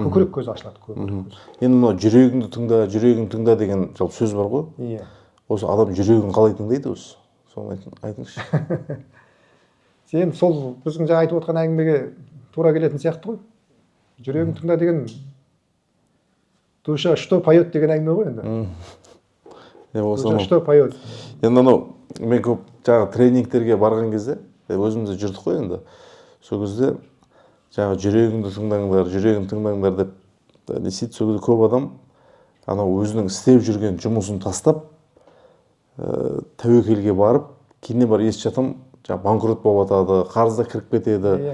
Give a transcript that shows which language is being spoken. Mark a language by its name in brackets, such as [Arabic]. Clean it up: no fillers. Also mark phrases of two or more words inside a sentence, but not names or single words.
[Kazakh] Көкірек көзі ашылады. Енді мынау жүрегіңді тыңда деген жалпы сөз бар ғой. Иә. Осы адам жүрегін қалай тыңдайды өзі? соны айтыңызшы. Сен сол біздің жаңа айтып отқан әңгімеге тура келетін сияқты ғой. Жүрегің тыңда деген [Russian] душа что поет [Kazakh] деген әңгіме ғой енді. [Russian] Душа что поет. [Kazakh] Енді анау мен көп жаңағы тренингтерге барған кезде өзіміз де жүрдік қой енді. Сол кезде жаңағы жүрегіңді тыңдаңдар деп не істейді. Сол кезде көп адам анау өзінің істеп жүрген жұмысын тастап тәуекелге барып, кейіннен бар естіп жатам, жаңағы банкрот болып жатады, қарызда кіріп кетеді.